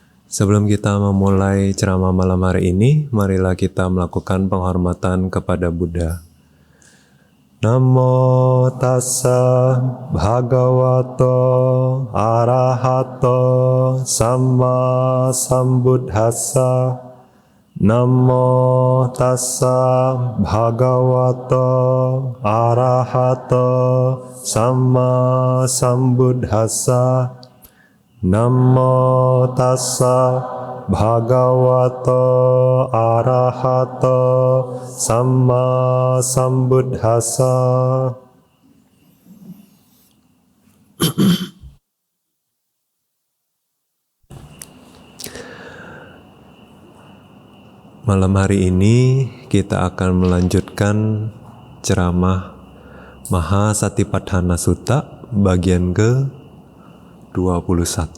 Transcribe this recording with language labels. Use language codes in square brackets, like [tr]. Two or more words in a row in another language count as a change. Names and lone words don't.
[id] Sebelum kita memulai ceramah malam hari ini, marilah kita melakukan penghormatan kepada Buddha. [pi] Namo tassa bhagavato arahato samma sambuddhassa. Namo tassa bhagavato arahato samma sambuddhassa. Namo tassa bhagavato arahato samma sambuddhassa. [id] Malam hari ini kita akan melanjutkan ceramah Mahasatipatthana Sutta bagian ke-21.